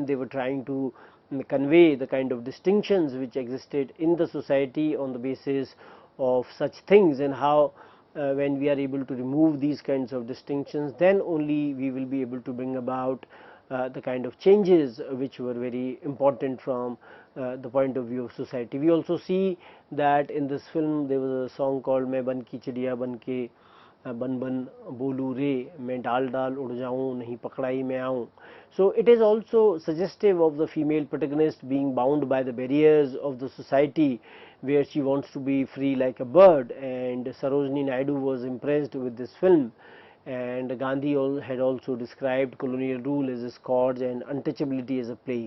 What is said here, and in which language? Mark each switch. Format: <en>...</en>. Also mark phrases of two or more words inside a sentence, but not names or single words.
<en>They were trying to convey the kind of distinctions which existed in the society on the basis of such things, and how when we are able to remove these kinds of distinctions, then only we will be able to bring about the kind of changes which were very important from the point of view of society. We also see that in this film there was a song called</en> <hi>मैं बन की चिड़िया बन के बन बन बोलूं रे, मैं डाल डाल उड़ जाऊं नहीं पकड़ाई में आऊं.</hi> <en>So it is also suggestive of the female protagonist being bound by the barriers of the society, where she wants to be free like a bird. And Sarojini Naidu was impressed with this film, and Gandhi had also described colonial rule as a scourge and untouchability as a plague.</en>